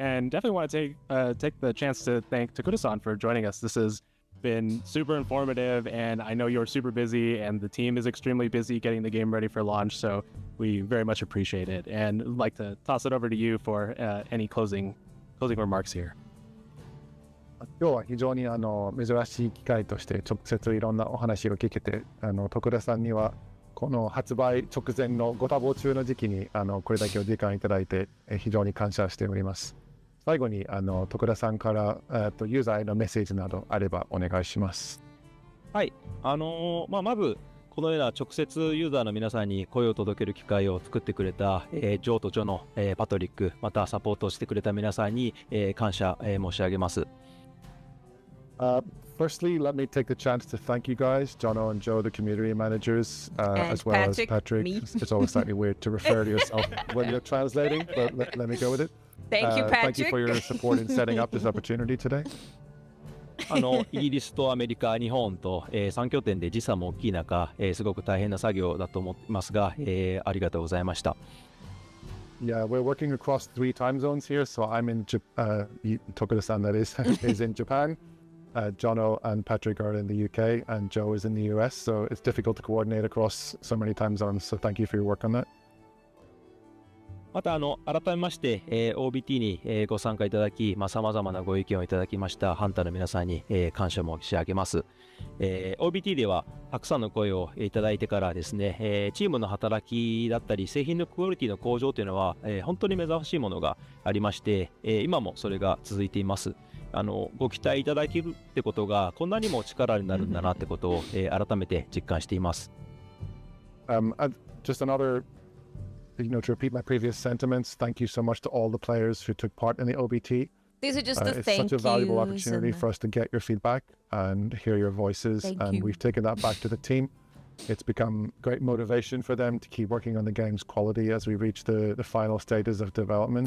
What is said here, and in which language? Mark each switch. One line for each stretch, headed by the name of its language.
English: And definitely want to take the chance to thank Takuda-san for joining us. This has been super informative, and I know you're super busy, and the team is extremely busy getting the game ready for launch. So we very much appreciate it, and I'd like to toss it over to you for any closing remarks here.
Japanese: 今日は非常に珍しい機会として直接いろんなお話を聞けて、徳田さんにはこの発売直前のご多忙中の時期にこれだけお時間いただいて非常に感謝しております。最後に徳田さんからユーザーへのメッセージなどあればお願いします。はい、まずこのような直接ユーザーの皆さんに声を届ける機会を作ってくれた、ジョーとジョの、パトリック、またサポートをしてくれた皆さんに、感謝、申し上げます。
English: Firstly, let me take the chance to thank you guys, Jono and Joe, the community managers, as well Patrick, as Patrick. me. It's always slightly weird to refer to yourself when you're translating, but let me go with it. Thank you, Patrick. Thank you for your support in setting up this opportunity today.
Japanese: イギリスとアメリカ、日本と、3拠点で時差も大きい中、すごく大変な作業だと思いますが、ありがとうございました。
English: Yeah, we're working across 3 time zones here, so I'm in Tokuda-san, that is in Japan. Jono and Patrick are in the UK, and Joe is in the US, so it's difficult to coordinate across so many time zones. So thank you for your work on that.
Japanese: また改めまして、OBT に、ご参加いただき、さまざまなご意見をいただきましたハンターの皆さんに、感謝申し上げます。 OBT ではたくさんの声をいただいてからですね、チームの働きだったり製品のクオリティの向上というのは、本当に目覚ましいものがありまして、今もそれが続いています。ご期待いただけるってことがこんなにも力になるんだなってことを、改めて実感しています。
English: Just another, to repeat my previous sentiments, thank you so much to all the players who took part in the OBT. These are just the it's thank such a valuable yous opportunity for us to get your feedback and hear your voices, and we've taken that back to the team. It's become great motivation for them to keep working on the game's quality as we reach the final stages of development.